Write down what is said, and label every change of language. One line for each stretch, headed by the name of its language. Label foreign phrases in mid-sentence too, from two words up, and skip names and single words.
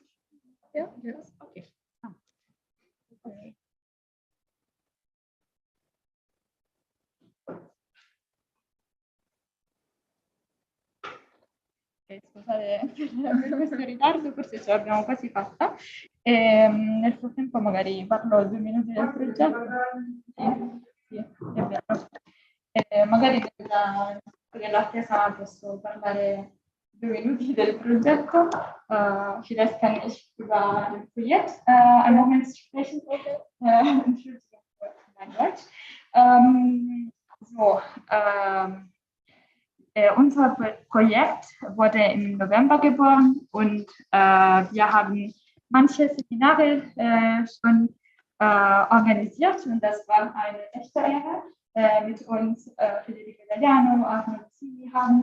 English: Ja, yes. Okay. Okay.
Italian: Scusate per questo ritardo, forse ce l'abbiamo quasi fatta. Nel frattempo magari parlo 2 minuti del progetto. Sì, è vero. Magari dell'attesa posso parlare 2 minuti del progetto.
German: Vielleicht kann ich über das Projekt einen Moment sprechen. Entschuldigung für mein Deutsch. Unser Projekt wurde im November geboren und wir haben manche Seminare schon organisiert und das war eine echte Ehre, mit uns Federico Italiano, Arno Rossini haben.